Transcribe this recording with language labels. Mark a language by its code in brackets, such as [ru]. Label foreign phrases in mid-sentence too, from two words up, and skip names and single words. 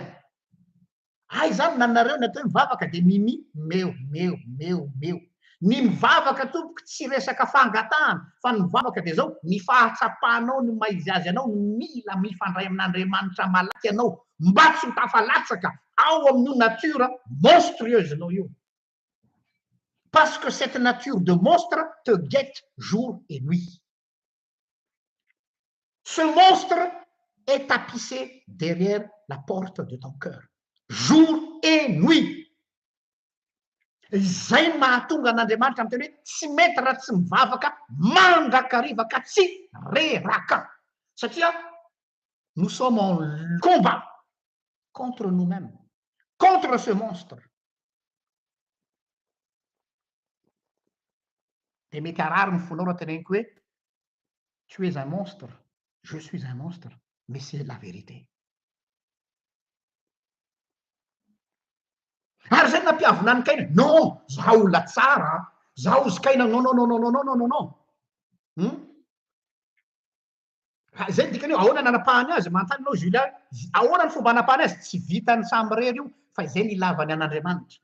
[mg] Zany nanareo ny atao hoe mivavaka dia mimi meo. Ny mivavaka tompoko tsy resaka fangatahana, fa ny mivavaka dia zao ny fahatsapanao ny maizy azy anao mila mifandray amin'Andriamanitra malaky ianao mba tsy ho tafalatsaka ao amin'io [fr] nature monstrueuse [mg] nao io. [fr] Parce que cette nature de monstre te guette jour et nuit. Ce monstre est tapissé derrière la porte de ton cœur, jour et nuit. [mg] Izay mahatonga an'Andriamanitra amin'ny teny hoe tsy mety raha tsy mivavaka mandrakariva ka tsy reraka. [fr] Satria nous sommes en combat contre nous-mêmes, contre ce monstre. [mg] Dia mety arary ny fonao raha teneniko hoe [fr] tu es un monstre, je suis un monstre, mais c'est la vérité. [mg] Ary zay nampiavona ny Kaina, non, zaho olona tsara, zaho izy Kaina, non. Zay dikany io, ahoana nanapahany azy, manontany anao Julia, ahoana ny fomba hanapahany azy, tsy vitan'ny samby rery io, fa izay ny ilavany an'Andriamanitra.